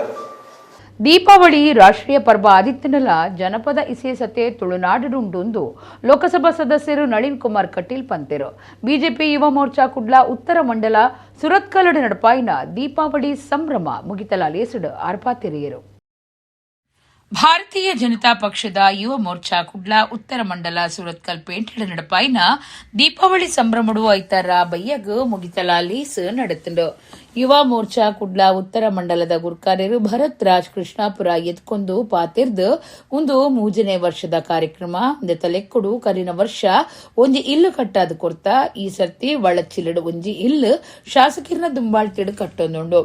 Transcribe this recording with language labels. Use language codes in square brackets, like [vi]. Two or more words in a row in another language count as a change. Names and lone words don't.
[tcy] ದೀಪಾವಳಿ ರಾಷ್ಟ್ರೀಯ ಪರ್ವ ಆದಿತ್ಯನಲ ಜನಪದ ಇಸೆ ಸತೆ ತುಳುನಾಡುಂಡು ಲೋಕಸಭಾ ಸದಸ್ಯರು ನಳಿನ್ ಕುಮಾರ್ ಕಟೀಲ್ ಪಂತೆರು ಬಿಜೆಪಿ ಯುವ ಮೋರ್ಚಾ ಕುಡ್ಲ ಉತ್ತರ ಮಂಡಲ ಸುರತ್ಕಲ್ಲು ನಡಪಾಯಿನ ದೀಪಾವಳಿ ಸಂಭ್ರಮ ಮುಗಿತಲ ಲೇಸುಡು ಆರ್ಪಾತೆರಿಯರು. ಭಾರತೀಯ ಜನತಾ ಪಕ್ಷದ ಯುವ ಮೋರ್ಚಾ ಕುಡ್ಲ ಉತ್ತರ ಮಂಡಲ ಸುರತ್ಕಲ್ ಪೇಂಟೆಡ ನಡಪಾಯಿನ ದೀಪಾವಳಿ ಸಂಭ್ರಮಡು ಐತಾರ ಬಯ್ಯಗ್ ಮುಗಿತಲ ಲೇಸು ನಡೆತಂಡು. ಯುವ ಮೋರ್ಚಾ ಕುಡ್ಲ ಉತ್ತರ ಮಂಡಲದ ಗುರ್ಕಾರ್ಯರು ಭರತ್ ರಾಜ್ ಕೃಷ್ಣಾಪುರ ಎತ್ಕೊಂದು ಪಾತಿರ್ದು ಒಂದು 3ನೇ ವರ್ಷದ ಕಾರ್ಯಕ್ರಮ ತಲೆಕೊಡು ಕರಿನ ವರ್ಷ ಒಂಜಿ ಇಲ್ಲು ಕಟ್ಟಾದ ಕೊರ್ತ ಈ ಸರ್ತಿ ವಳಚ್ಚಿಲಡು ಒಂಜಿ ಇಲ್ಲು ಶಾಸಕಿರ್ನ ದುಂಬಾಳ್ತಿಡು ಕಟ್ಟೊಂದುಂಡು.